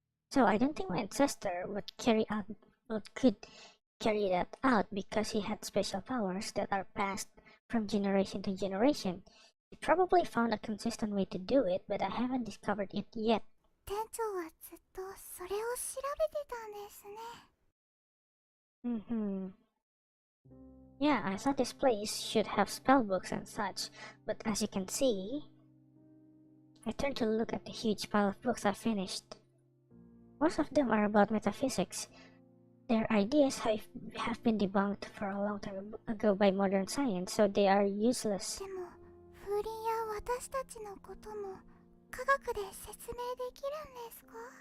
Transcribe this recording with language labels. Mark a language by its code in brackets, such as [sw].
[en] So I don't think my ancestor could carry that out because he had special powers that are passed from generation to generation. He probably found a consistent way to do it, but I haven't discovered it yet. [ja] 店長はずっとそれを調べてたんですね。 [en] Yeah, I thought this place should have spell books and such, but as you can see, I turned to look at the huge pile of books I finished. Most of them are about metaphysics. Their ideas have been debunked for a long time ago by modern science, so they are useless. [ja] でも風鈴や私たちのことも科学で説明できるんですか？